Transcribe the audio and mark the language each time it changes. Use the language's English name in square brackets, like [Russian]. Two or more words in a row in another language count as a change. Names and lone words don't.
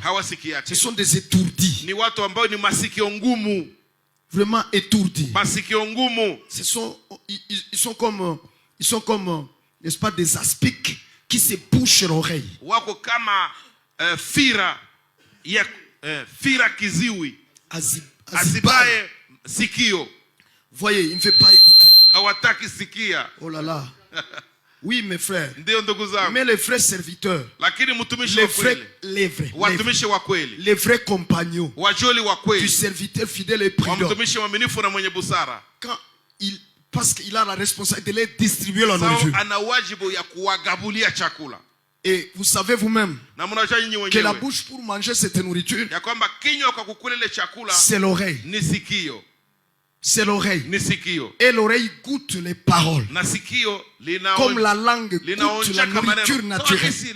[French] Ce sont des étourdis. Vraiment étourdis. Ils sont comme n'est-ce pas, des aspics qui se bouchent l'oreille. [Swahili] fira kiziwi azibaye sikio. [French] Voyez, il ne veut pas écouter. [Swahili] Hawataki sikia. [French] Oh là là. Oui, mes frères. [Swahili] Ndio ndugu zangu. [French] Mais les vrais serviteurs, [Swahili] lakini mtumishi wa kweli, watumishi wa kweli, [French] les vrais compagnons [Swahili] wajoli wa kweli, [French] du serviteur fidèle et prudent, [Swahili] mtumishi mwaminifu na mwenye busara, [French] quand il, parce qu'il a la responsabilité de les distribuer la nourriture, [Swahili] ana wajibu ya kuwagabulia chakula. [French] Et vous savez vous-même que la bouche pour manger cette nourriture, c'est l'oreille. C'est l'oreille. Et l'oreille goûte les paroles. Comme la langue goûte la nourriture naturelle.